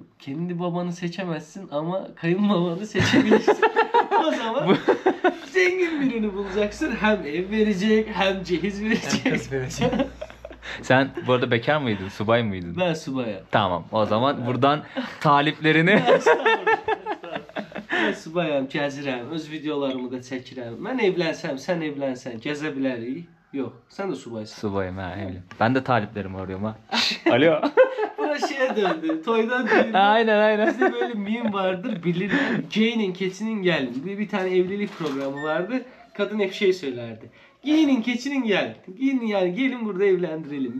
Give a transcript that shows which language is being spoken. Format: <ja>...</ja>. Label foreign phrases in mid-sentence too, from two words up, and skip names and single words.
<tr>Kendi babanı seçemezsin ama kayınbabanı seçebilirsin. O zaman zengin birini bulacaksın. Hem ev verecek, hem cehiz verecek. Sen bu arada bekar mıydın, subay mıydın? Ben subaya. Tamam, o zaman buradan taliplerini...</tr> <az>Ben subayam, gəzirəm, öz videolarımı da çəkirəm. Mən evlənsəm, sən evlənsən, gəzə bilərik. Yox, sən də subaysın. Subayım ha, evli.</az> <tr>Ben de taliplerimi arıyorum ha. Alo. Buna şeye döndü. Toydan düğünden. Aynen. Bizde böyle meme vardır, bilirler. Giyinin keçinin gelin. Bir tane evlilik programı vardı. Kadın hep şey söylerdi. Giyinin keçinin gelin. Giyinin yani gelin burada evlendirelim.</tr>